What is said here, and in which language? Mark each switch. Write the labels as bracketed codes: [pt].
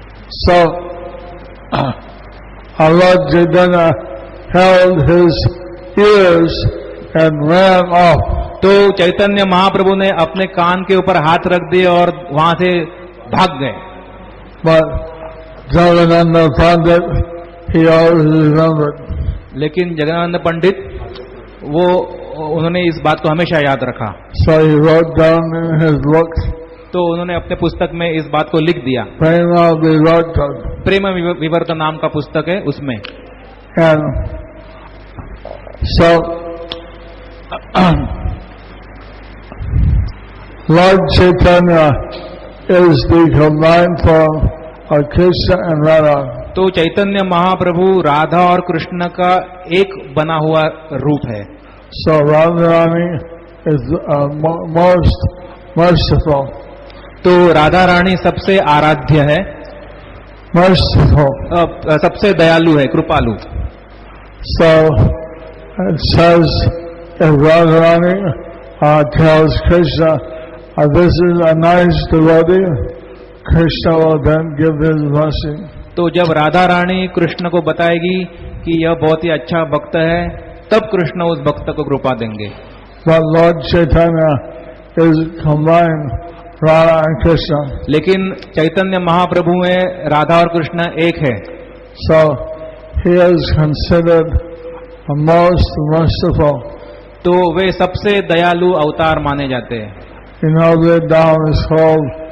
[en] So, our Lord Chaitanya held his ears and ran off. [hi] तो चैतन्य महाप्रभु ने अपने कान के ऊपर हाथ रख दिए और वहां से भाग गए। [en] But Jagannath Pandit, he always remembered. [hi] लेकिन जगन्नाथ पंडित वो उन्होंने इस बात को हमेशा याद रखा। [en] So he wrote down in his book, [hi] तो उन्होंने अपने पुस्तक में इस बात को लिख दिया। [en] Prema Vivarta. [hi] प्रेम विवर्त नाम का पुस्तक है उसमें। [en] And so, Lord Chaitanya is the combined form of Krishna and Radha. [hi] तो चैतन्य महाप्रभु राधा और कृष्ण का एक बना हुआ रूप है। [en] So Radharani is most merciful. [hi] तो राधा रानी सबसे आराध्य है, [en] Merciful. [hi] सबसे दयालु है, कृपालु। [en] So it says if Radharani tells Krishna, this is a nice devotee, Krishna will then give his blessing. [hi] तो जब राधा रानी कृष्ण को बताएगी कि यह बहुत ही अच्छा भक्त है, तब कृष्ण उस भक्त को कृपा देंगे। [en] But Lord Chaitanya is combined Radha and Krishna. [hi] लेकिन चैतन्य महाप्रभु में राधा और कृष्ण एक है। [en] So he is considered the most merciful. [hi] तो वे सबसे दयालु अवतार माने जाते हैं। [en] You know the Dham is called